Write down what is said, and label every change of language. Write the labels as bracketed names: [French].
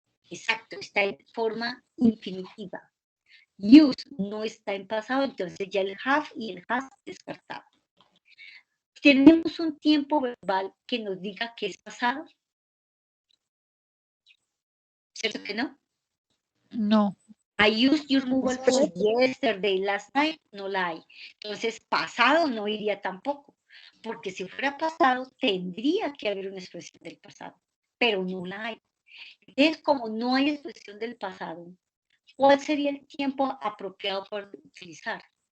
[Spanish] exacto, está en forma infinitiva. Use no está en pasado, entonces ya el have y el has descartado. ¿Tenemos un tiempo verbal que nos diga que es pasado? ¿Cierto que no? No. [English] I used your mobile phone yesterday, last night, [Spanish] no la hay. Entonces, pasado no iría tampoco, porque si fuera pasado, tendría que haber una expresión del pasado, pero no la hay. Entonces, como no hay expresión del pasado, ¿cuál sería el tiempo apropiado para utilizar?